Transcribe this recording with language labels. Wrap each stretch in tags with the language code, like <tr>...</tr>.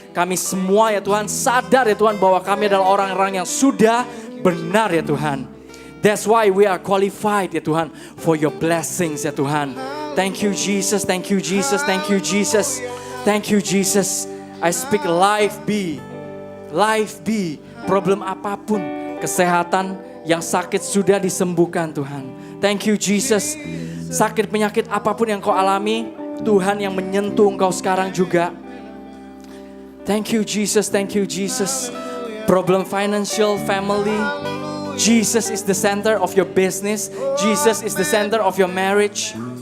<id>Kami semua ya Tuhan sadar ya Tuhan bahwa kami adalah orang-orang yang sudah benar ya Tuhan.</id> <en>That's why we are qualified</en> <id>ya Tuhan</id> <en>for your blessings ya Tuhan. Thank you Jesus, thank you Jesus, thank you Jesus. Thank you Jesus. I speak life be. Life be.</en> <id>Problem apapun, kesehatan yang sakit sudah disembuhkan Tuhan.</id> <en>Thank you Jesus.</en> <id>Sakit penyakit apapun yang kau alami, Tuhan yang menyentuh engkau sekarang juga.</id> <en>Thank you Jesus, thank you Jesus. Problem financial, family, Jesus is the center of your business. Jesus is the center of your marriage.</en>